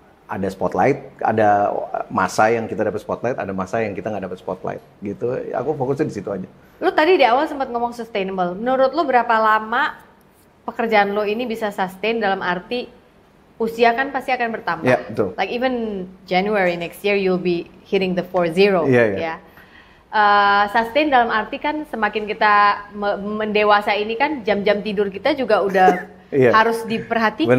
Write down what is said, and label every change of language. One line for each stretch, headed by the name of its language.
Indonesian: Ada spotlight, ada masa yang kita dapat spotlight, ada masa yang kita nggak dapat spotlight, gitu. Aku fokusnya di situ aja. Lu tadi di awal sempat ngomong sustainable. Menurut lu berapa lama pekerjaan lo ini bisa sustain dalam arti usia kan pasti akan bertambah. Ya, betul.
English: Like even January next year you'll be hitting the 40 ya.
Indonesian: Sustain dalam arti kan semakin kita mendewasa ini kan jam-jam tidur kita juga udah harus diperhatikan.